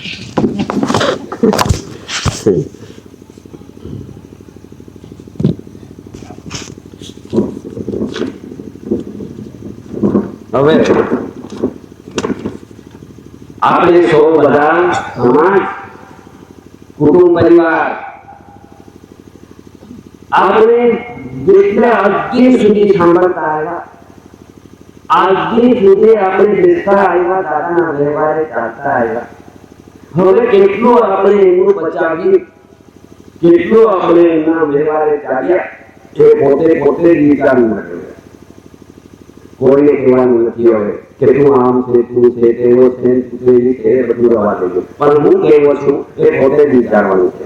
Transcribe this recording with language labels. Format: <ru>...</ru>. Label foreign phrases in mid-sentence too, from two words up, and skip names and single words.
<gu>હવે આપણે સૌ બધા સમાજ કુટુંબ પરિવાર આપણે જેટલે અગ્નિ સુધી સાંભળતા આવ્યા, અગ્નિ સુધી આપણે દેશતા આવ્યા, દાદાના વ્યવહારે ચાલતા આવ્યા, હવે કેટલું આપણે એનું બચાવી, કેટલું આપણે એના વ્યવહારે ચાલ્યા એ પોતે વિચારવું પડે। કોઈને કહેવાનું નથી હવે કે તું આમ છે, તું છે, તેવો છે, તું તેવી છે, બધું રવા દેજો, પણ હું કેવો છું એ પોતે વિચારવાનું છે।</gu>